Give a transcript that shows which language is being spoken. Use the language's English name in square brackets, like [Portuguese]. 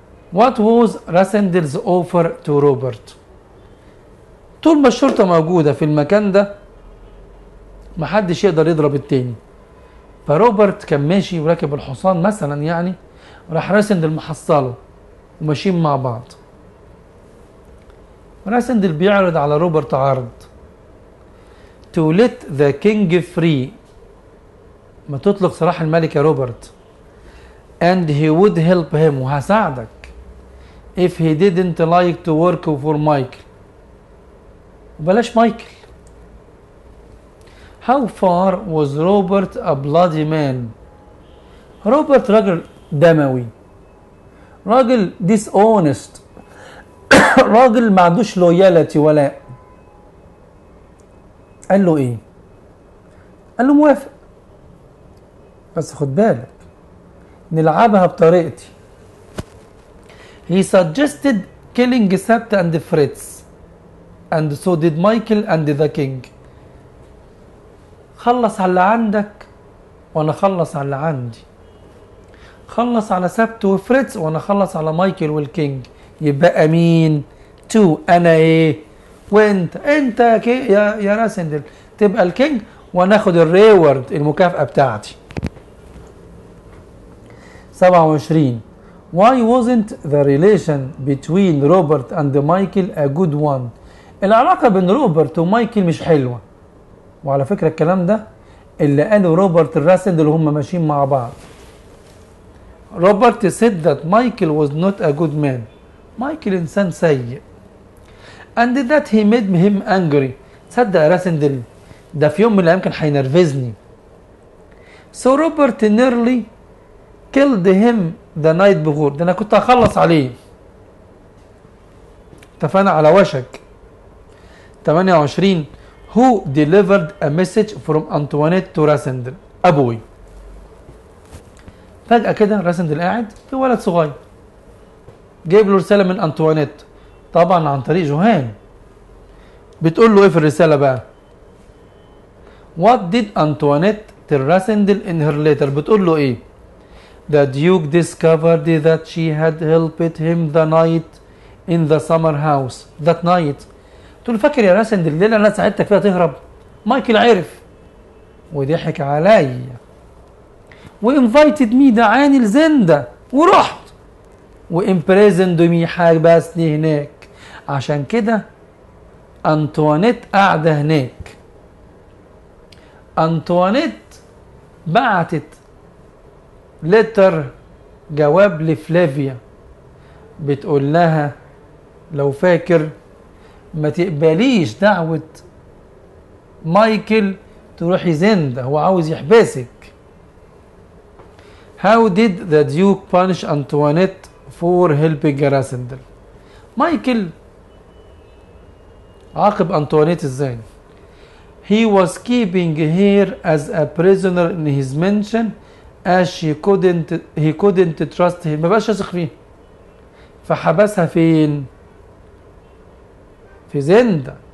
[English] What was Rassendyll's offer to Robert? [Arabic] طول ما الشرطة موجودة في المكان ده محدش يقدر يضرب التاني، فروبرت كان ماشي وراكب الحصان مثلا يعني، راح راسندل محصله وماشيين مع بعض. راسندل بيعرض على روبرت عرض [English] to let the king free، [Arabic] ما تطلق سراح الملك يا روبرت، [English] and he would help him، [Arabic] وهساعدك [English] if he didn't like to work for Michael, [Arabic] وبلاش مايكل. [English] How far was Robert a bloody man؟ [Arabic] روبرت راجل دموي، راجل dishonest، راجل ما عندوش لويالتي ولاء. قال له ايه؟ قال له موافق، بس خد بالك نلعبها بطريقتي. [English] He suggested killing Sapt and Fritz and so did Michael and the king. [Arabic] خلص على اللي عندك وانا خلص على اللي عندي، خلص على سبت وفريتز وانا خلص على مايكل والكينج، يبقى مين؟ تو، انا ايه وانت، انت يا راسندل تبقى الكينج وناخد الريورد المكافأة بتاعتي. 27 [English] Why wasn't the relation between Robert and Michael a good one؟ [Arabic] العلاقة بين روبرت ومايكل مش حلوة، وعلى فكرة الكلام ده اللي قاله روبرت الراسندل وهم ماشيين مع بعض. [English] Robert said that Michael was not a good man، [Arabic] مايكل إنسان سيء، [English] and that he made him angry. [Arabic] تصدق يا راسندل ده في يوم من الأيام كان هينرفزني. [English] so Robert nearly killed him the night before، [Arabic] ده أنا كنت هخلص عليه. اتفقنا على وشك. [English] 28 Who delivered a message from Antoinette to Rassendyll? أبوي. [Arabic] فجأة كده راسندل قاعد في ولد صغير جايب له رسالة من أنطوانيت، طبعا عن طريق جوهان. بتقول له ايه في الرسالة بقى؟ [English] What did Antoinette tell Rassendyll in her letter؟ [Arabic] بتقول له ايه؟ [English] The Duke discovered that she had helped him the night in the summer house that night. [Arabic] تقول له فاكر يا راسندل الليلة اللي انا ساعدتك فيها تهرب؟ مايكل عرف وضحك عليا [English] وانفايتد مي، [Arabic] دعاني لزندا ورحت [English] وامبريزند مي، [Arabic] حبسني هناك. عشان كده انطوانيت قاعده هناك. انطوانيت بعتت لتر جواب لفلافيا بتقول لها لو فاكر ما تقبليش دعوة مايكل تروحي زندا، هو عاوز يحبسك. [English] How did the Duke punish Antoinette for helping Rassendyll? [Arabic] مايكل عاقب أنطوانيت ازاي؟ [English] He was keeping her as a prisoner in his mansion as he couldn't trust him، [Arabic] ما بقاش يثق فيه، فحبسها فين؟ في زندا.